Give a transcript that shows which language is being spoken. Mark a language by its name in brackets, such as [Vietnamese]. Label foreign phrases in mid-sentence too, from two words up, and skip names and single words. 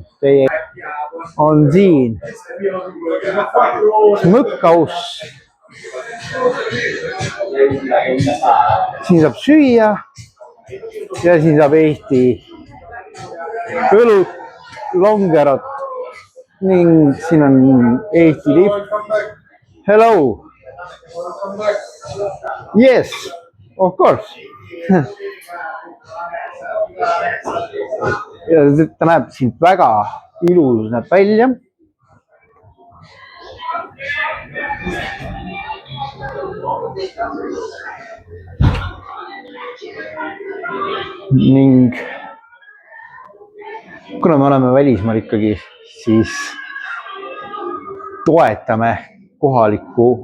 [Estonian] On siin Smõkkaus. Siin saab süüa ja siin saab Eesti õlut, longerot ning siin on Eesti lipp. [English] Hello! Yes, of course. [Estonian] Ja ta näeb siin väga ilus näeb välja. Ning kuna me oleme välismaal ikkagi, siis toetame kohalikku